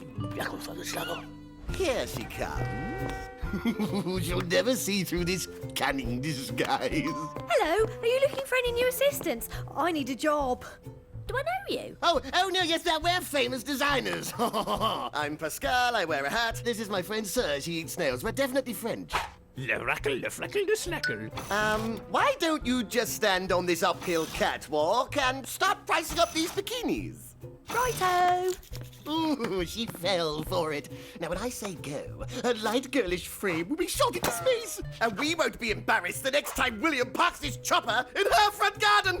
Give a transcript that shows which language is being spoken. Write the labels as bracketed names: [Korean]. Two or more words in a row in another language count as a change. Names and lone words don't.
[English] Here she comes. She'll never see through this cunning disguise. Hello, are you looking for any new assistants? I need a job. Do I know you? Oh, no, yes, we're famous designers. I'm Pascal, I wear a hat. This is my friend Serge, he eats snails. We're definitely French. Le rackle, le flackle, le slackle. Why don't you just stand on this uphill catwalk and start pricing up these bikinis? Righto. Ooh, she fell for it. Now, when I say go, her light girlish frame will be shot into space. And we won't be embarrassed the next time William parks his chopper in her front garden.